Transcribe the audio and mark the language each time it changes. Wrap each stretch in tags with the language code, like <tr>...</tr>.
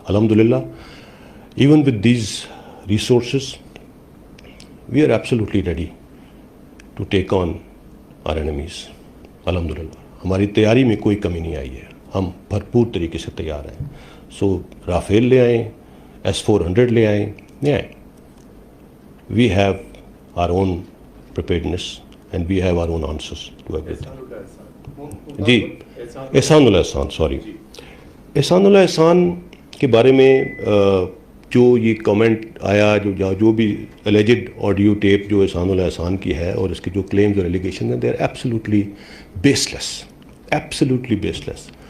<en>الحمدللہ even with these resources we are absolutely ready to take on our enemies.</en> <ur>الحمدللہ ہماری تیاری میں کوئی کمی نہیں آئی ہے, ہم بھرپور طریقے سے تیار ہیں. سو رافیل لے آئیں, S-400 لے آئیں, لے آئیں.</ur> <en>We have our own preparedness and we have our own answers to everything.</en> <ur>جی Ehsan Allah Ehsan, sorry, احسان اللہ احسان کے بارے میں جو یہ کامنٹ آیا, جو بھی اللیجڈ آڈیو ٹیپ جو احسان اللہ احسان کی ہے اور اس کے جو کلیمز اور ایلیگیشن ہیں,</ur> <en>they are absolutely baseless,</en> <ur>absolutely base less.</ur>